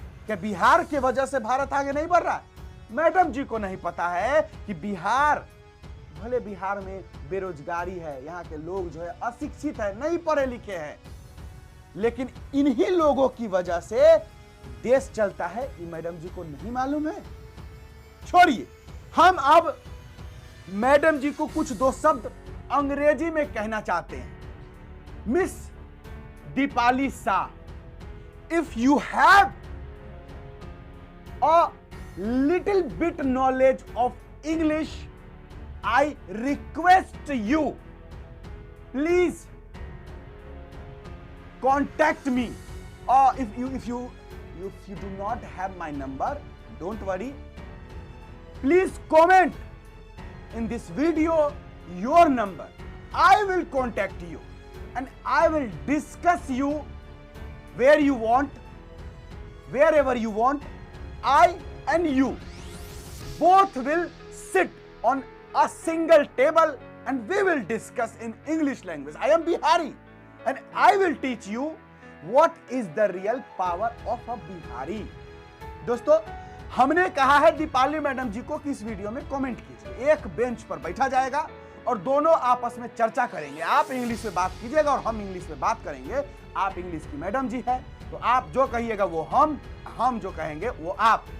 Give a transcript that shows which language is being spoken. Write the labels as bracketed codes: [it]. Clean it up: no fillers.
[hi] क्या बिहार के वजह से भारत आगे नहीं बढ़ रहा है? मैडम जी को नहीं पता है कि बिहार, भले बिहार में बेरोजगारी है, यहाँ के लोग जो है अशिक्षित है, नहीं पढ़े लिखे हैं, लेकिन इन्हीं लोगों की वजह से देश चलता है। ये मैडम जी को नहीं मालूम है? छोड़िए, हम अब मैडम जी को कुछ दो शब्द अंग्रेजी में कहना चाहते हैं। [en] Miss Deepali Shah, if you have a little bit knowledge of English, I request you please contact me, or if you do not have my number, don't worry, please comment in this video your number. I will contact you and I will discuss you where you want, wherever you want. I and you both will sit on a single table and we will discuss in English language. I am Bihari and I will teach you what is the real power of a Bihari. [hi] दोस्तों, हमने कहा है Deepali madam जी को कि इस video में comment कीजिए। एक बेंच पर बैठा जाएगा और दोनों आपस में चर्चा करेंगे। आप इंग्लिश में बात कीजिएगा और हम इंग्लिश में बात करेंगे। आप इंग्लिश की मैडम जी है तो आप जो कहिएगा वो हम जो कहेंगे वो आप।